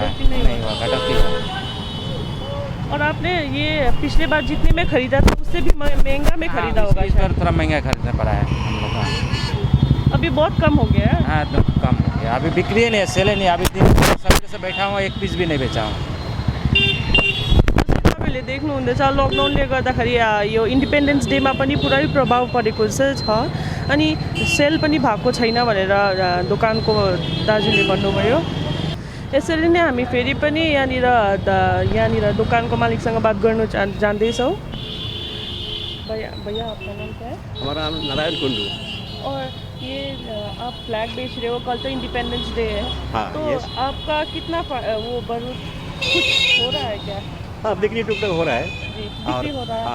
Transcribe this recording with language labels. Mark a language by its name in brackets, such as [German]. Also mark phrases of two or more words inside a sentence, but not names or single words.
[Hindi] नहीं हुआ, घटौती हुआ। और आपने ये पिछले बार जितने में खरीदा था उससे भी महंगा में खरीदा होगा? इस बार थोड़ा महंगा खरीदना पड़ा है हम लोग का। अभी बहुत कम हो गया है? हाँ, तो कम हो गया। अभी बिक्री ही नहीं है, सेल ही नहीं। अभी दिन सब से बैठा हूँ, एक पीस भी नहीं बेचा हूँ। [Nepali] तपाईँले देख्नुहुँदैछ लकडाउनले गर्दाखेरि यो इन्डिपेन्डेन्स डेमा पनि पुरै प्रभाव परेको चाहिँ छ अनि सेल पनि भएको छैन भनेर दोकानको दाजुले भन्नुभयो। यसरी नै हामी फेरि पनि यहाँनिर दोकानको मालिकसँग बात गर्नु जान्दैछौँ। [Hindi] भैया आपका नाम क्या है? हमारा नाम नारायण कुंडू। और ये आप फ्लैग बेच रहे हो, कल तो इंडिपेंडेंस डे है। हाँ, तो आपका कितना वो कुछ हो रहा है क्या? हाँ, बिक्री टुकड़ा हो रहा है। जी, बिक्री हो रहा है।